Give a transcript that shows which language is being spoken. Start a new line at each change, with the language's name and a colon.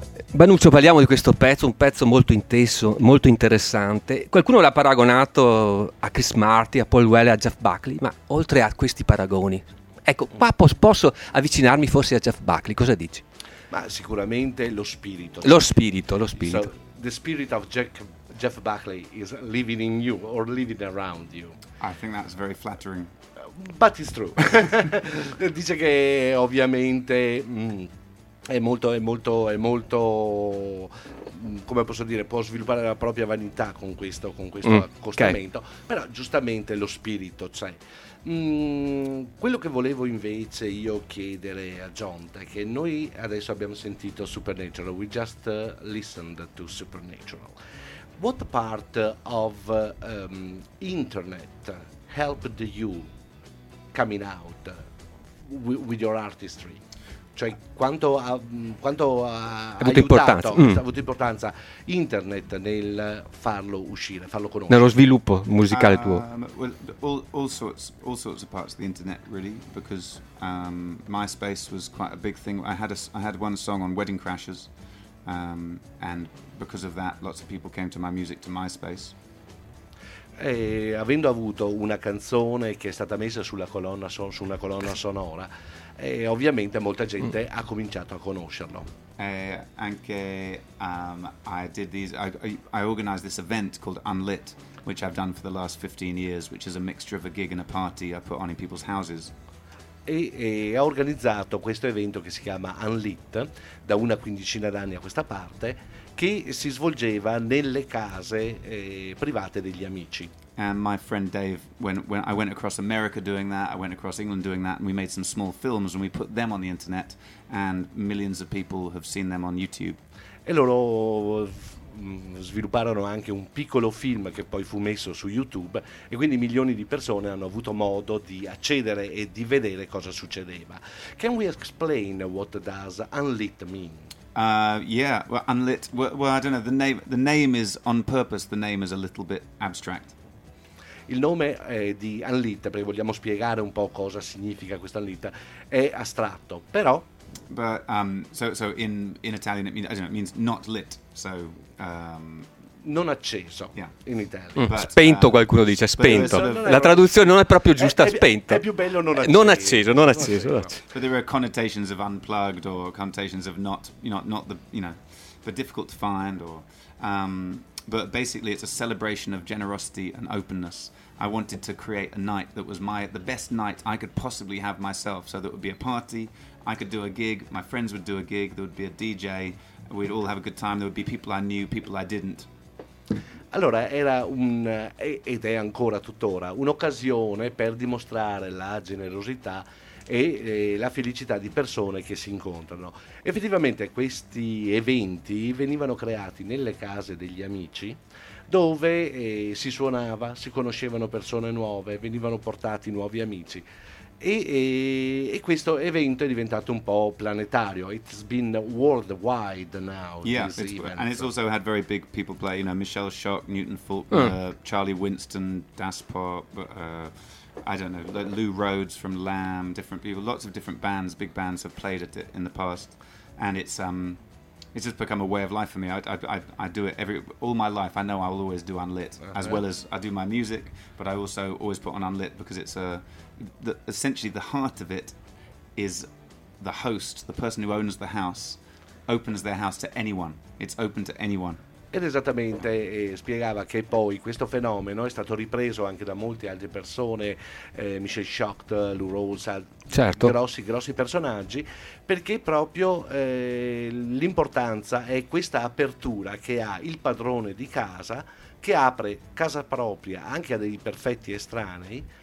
Italian: Banuccio, parliamo di questo pezzo, un pezzo molto intenso, molto interessante. Qualcuno l'ha paragonato a Chris Marti, a Paul Weller, a Jeff Buckley, ma oltre a questi paragoni, ecco, qua posso avvicinarmi forse a Jeff Buckley, cosa dici? Ma sicuramente lo spirito. Lo spirito.
English: So, the spirit of Jeff Buckley is living in you or living around you. I think that's very flattering. But it's true.
Italian: Dice che ovviamente è molto come posso dire, può sviluppare la propria vanità con questo accostamento. Okay. Però giustamente lo spirito c'è. Quello che volevo invece io chiedere a John è che noi adesso abbiamo sentito Supernatural.
English: We just listened to Supernatural. What part of internet helped you coming out with your artistry?
Italian: Cioè quanto ha avuto importanza internet nel farlo uscire, farlo conoscere, nello sviluppo musicale tuo?
English: Well, all sorts of parts of the internet, really, because MySpace was quite a big thing. I had one song on Wedding Crashers. And because of that, lots of people came to my music to MySpace.
Italian: E avendo avuto una canzone che è stata messa sulla colonna su una colonna sonora, e ovviamente molta gente ha cominciato a conoscerlo. Anche
English: I organized this event called Unlit, which I've done for the last 15 years, which is a mixture of a gig and a party I put on in people's houses.
Italian: E ha organizzato questo evento che si chiama Unlit da una quindicina d'anni a questa parte, che si svolgeva nelle case private degli amici.
English: And my friend Dave, when I went across America doing that, I went across England doing that, and we made some small films and we put them on the internet, and millions of people have seen them on YouTube.
Italian: E loro svilupparono anche un piccolo film che poi fu messo su YouTube, e quindi milioni di persone hanno avuto modo di accedere e di vedere cosa succedeva.
English: Can we explain what does Unlit mean? Unlit. Well, I don't know. The name is on purpose. The name is a little bit abstract.
Italian: Il nome di Unlit, perché vogliamo spiegare un po' cosa significa questo Unlit, è astratto, però.
English: But so in Italian it means not lit. So
Italian: non acceso,
English: yeah.
Italian: In Italia spento, qualcuno dice spento, la traduzione non è proprio giusta, spento è più bello non acceso.
English: But there are connotations of unplugged or connotations of not, you know, not the, you know, the difficult to find or but basically it's a celebration of generosity and openness. I wanted to create a night that was the best night I could possibly have myself, so that would be a party, I could do a gig, my friends would do a gig, there would be a DJ, we'd all have a good time, there would be people I knew, people I didn't.
Italian: Allora, era un, ed è ancora tuttora, un'occasione per dimostrare la generosità e la felicità di persone che si incontrano. Effettivamente questi eventi venivano creati nelle case degli amici, dove si suonava, si conoscevano persone nuove, venivano portati nuovi amici. E questo evento è diventato un po' planetario.
English: It's been worldwide now. Yeah, this event. And it's also had very big people play. You know, Michelle Schock, Newton Faulkner, Charlie Winston, Das Pop. I don't know, like Lou Rhodes from Lamb. Different people, lots of different bands, big bands have played at it in the past. And it's just become a way of life for me. I do it all my life. I know I will always do Unlit, uh-huh. As well as I do my music. But I also always put on Unlit because it's a essentially the heart of it is the host, the person who owns the house, opens their house to anyone. It's open to anyone.
Italian: Ed esattamente spiegava che poi questo fenomeno è stato ripreso anche da molte altre persone, Michelle Schacht, Lou Rose, certo. grossi personaggi, perché proprio l'importanza è questa apertura che ha il padrone di casa, che apre casa propria anche a dei perfetti estranei,